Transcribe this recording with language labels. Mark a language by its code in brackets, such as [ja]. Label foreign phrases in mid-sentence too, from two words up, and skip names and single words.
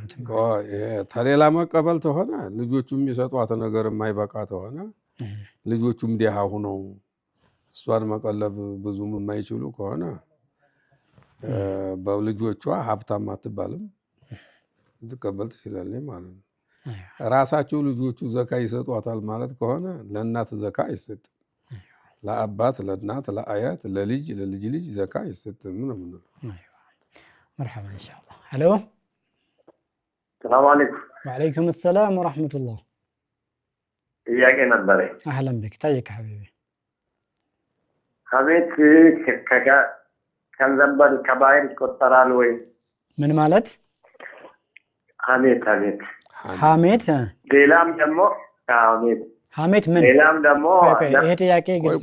[am] ተሌላ መቀበል ተሆነ ልጆቹ የሚሰጧት ነገር የማይበቃ ተሆነ ልጆቹም ደሃ ሆነው እሷን መቀለብ ብዙም የማይችሉ ከሆነ በልጆቿ ሀብታም አትባልም ትቀበል ትችላለች ማለት ነው ራሳቸው ልጆቹ ዘካ ይሰጧታል ማለት ከሆነ ለእናት ዘካ አይሰጥም ለአባት ለእናት ለአያት ለልጅ ለልጅ ዘካ አይሰጥም ነው ማለት ነው [ar] مرحبا ان شاء الله الو السلام عليكم وعليكم السلام ورحمه الله [am] ጥያቄ ነበረ [ar] اهلا بك طيب حبيبي [am] ከቤት ከንዘበል ከባይር ይቆጠራል ወይ ምን ማለት ሐሜት ሐሜት ሌላም ደግሞ ሐሜት ምን ሌላም ደግሞ ይሄ ጥያቄ ግልጽ